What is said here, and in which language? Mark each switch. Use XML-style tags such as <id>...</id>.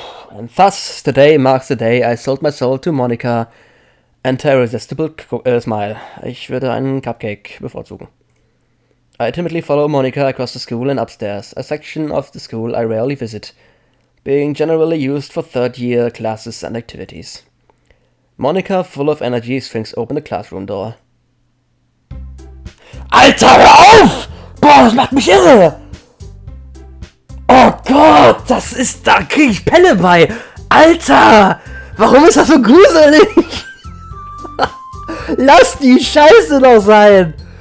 <en>And thus, today marks the day I sold my soul to Monica and her irresistible smile.</en> <de>Ich würde einen Cupcake bevorzugen.</de> <en>I timidly follow Monica across the school and upstairs, a section of the school I rarely visit, being generally used for third-year classes and activities. Monica, full of energy, swings open the classroom door.</en> <de>Alter, hör auf! Boah, das macht mich irre! Oh Gott, da krieg ich Pelle bei! Alter! Warum ist das so gruselig? Lass die Scheiße doch sein!</de>